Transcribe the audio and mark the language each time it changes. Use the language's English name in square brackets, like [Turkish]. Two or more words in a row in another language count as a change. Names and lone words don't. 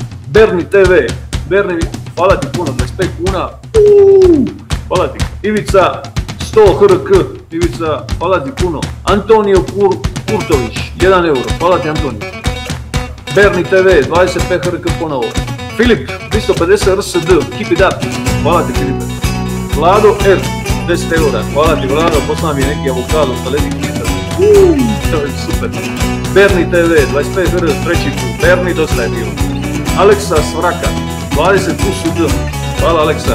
[Croatian] Berni TV, Berni, hvala ti puno, 25 kuna. Hvala ti. Ivica, 100 HRK, Ivica, hvala ti puno. Antonio Kurtović, 1 euro, hvala ti Antonio. Berni TV, 25 HRK ponovo. Filip, 250 RSD, [English] keep it up, [Croatian] hvala ti Filipe. Vlado R, 10 eura, hvala ti Vlado, poslao mi je neki avokado sa ledih litar. To je super. Berni TV, 25 HRK, treći put, Berni dosta je bilo. Aleksa Svraka, 20 USD, hvala Aleksa.